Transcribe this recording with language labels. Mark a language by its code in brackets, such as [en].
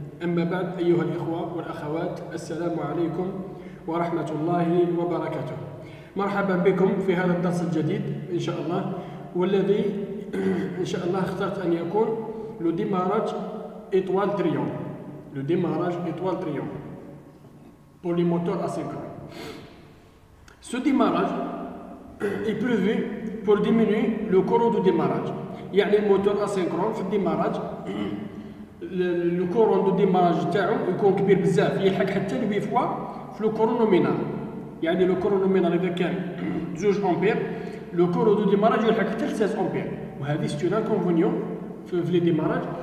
[ar] أما بعد، أيها الإخوة والأخوات، السلام عليكم ورحمة الله وبركاته. مرحبا بكم في هذا الدرس الجديد إن شاء الله، والذي إن شاء الله اخترت أن يكون لو ديماراج إطوال تريون. [fr] Le démarrage étoile triangle pour les moteurs asynchrones. Ce démarrage est prévu pour diminuer le courant de démarrage. [ar] يعني الموتور اسينكرون في الديماراج لو كورون دو ديماراج تاعو يكون كبير بزاف، يلحق حتى ل 8 فوا في لو كورون نومينال. يعني لو كورون نومينال اذا كان 2 امبير، لو كورون دو ديماراج يلحق حتى ل 16 امبير، وهذه [fr] سي ان انكونفونيون [ar] في لي ديماراج.